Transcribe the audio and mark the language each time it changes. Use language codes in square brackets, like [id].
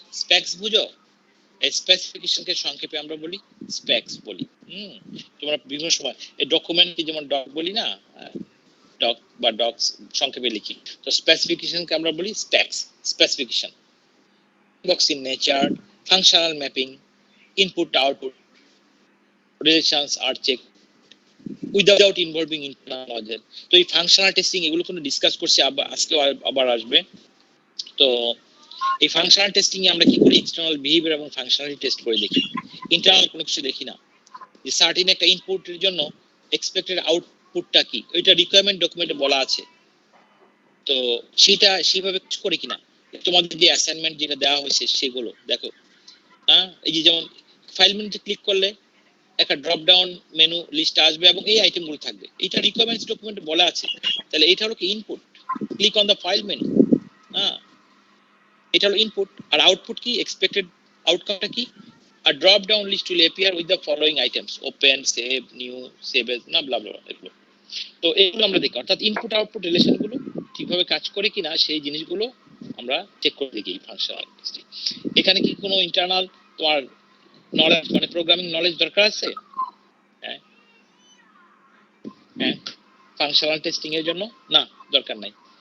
[bn] Specs বুঝো, স্পেসিফিকেশনকে সংক্ষেপে আমরা বলি স্পেক্স বলি। তোমরা বিভিন্ন সময় এই ডকুমেন্টকে যেমন ডক বলি না, ডক বা ডকস সংক্ষেপে লিখি, তো স্পেসিফিকেশনকে আমরা বলি specs, specification. [en] Box in nature, functional mapping, input output relations আর check without involving internal logic. [bn] তো এই ফাংশনাল টেস্টিং এগুলো কোনো ডিসকাস করছি, আজকে আবার আসবে। তো এই ফাংশনাল টেস্টিং এ আমরা কি করি, এক্সটার্নাল বিহেভিয়ার এবং ফাংশনালিটি টেস্ট করে দেখি, ইন্টারনাল কোনো কিছু দেখি না। যে সার্টেন একটা ইনপুটের জন্য এক্সপেক্টেড আউটপুটটা কি, ওইটা রিকোয়ারমেন্ট ডকুমেন্টে বলা আছে, তো সেটা সেইভাবে করে কিনা। তোমাদের যে অ্যাসাইনমেন্ট যেটা দেওয়া হয়েছে সেগুলো দেখো, হ্যাঁ এই যে যেমন ফাইল মেনুতে ক্লিক করলে একটা ড্রপ ডাউন মেনু লিস্ট আসবে এবং এই আইটেমগুলো থাকবে, এটা রিকোয়ারমেন্টস ডকুমেন্টে বলা আছে, তাহলে এটা হলো কি input. [en] click on the file menu, [bn] হ্যাঁ এটা হলো [en] Input. [bn] আর আউটপুট কি, এক্সপেক্টেড আউটকামটা কি, [en] a drop down list will appear with the following items: open, save, new, save as, না blah blah এগুলো। [bn] তো এগুলো আমরা দেখি, অর্থাৎ ইনপুট আউটপুট রিলেশন গুলো ঠিকভাবে কাজ করে কিনা সেই জিনিসগুলো আমরা চেক করে দেখি ফাংশনাল টেস্টিং। এখানে কি কোনো ইন্টারনাল তোমার নলেজ মানে প্রোগ্রামিং নলেজ দরকার আছে? হ্যাঁ হ্যাঁ, ফাংশনাল টেস্টিং এর জন্য না, দরকার নাই।